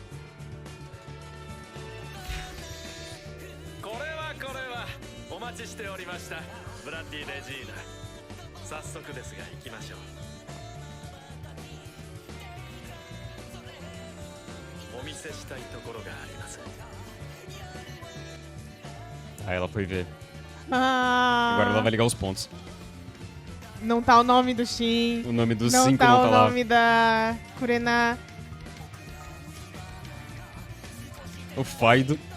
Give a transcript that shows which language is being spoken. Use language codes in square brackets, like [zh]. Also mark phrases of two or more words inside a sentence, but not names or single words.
[ja] これはお待ちしておりました、ブラッディ・レジーナ。早速ですが行きましょう。お見せしたいところがあります。 [pt] Aí ela foi ver. Agora ela Ah, vai ligar os pontos. não tá o nome do Shin. O nome dos Não 5 tá não o tá lá. nome da Kurena. O Faido.